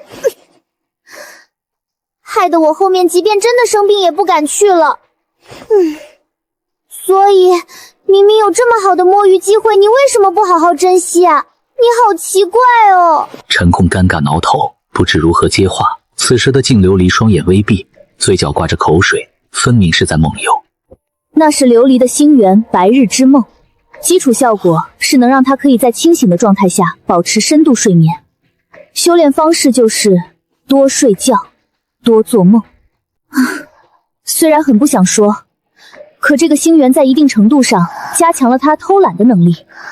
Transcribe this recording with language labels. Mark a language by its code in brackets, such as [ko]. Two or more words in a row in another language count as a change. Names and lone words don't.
[zh] 害得我後面即便真的生病也不敢去了。所以明明有這麼好的摸魚機會，你為什麼不好好珍惜啊？你好奇怪哦。陳空尷尬撓頭，不知如何接話。此時的靜琉璃雙眼微閉，嘴角掛着口水，分明是在夢遊。那是琉璃的星源白日之夢，基礎效果是能讓他可以在清醒的狀態下保持深度睡眠。修煉方式就是多睡覺，多做夢。雖然很不想說，可這個星源在一定程度上加強了他偷懶的能力。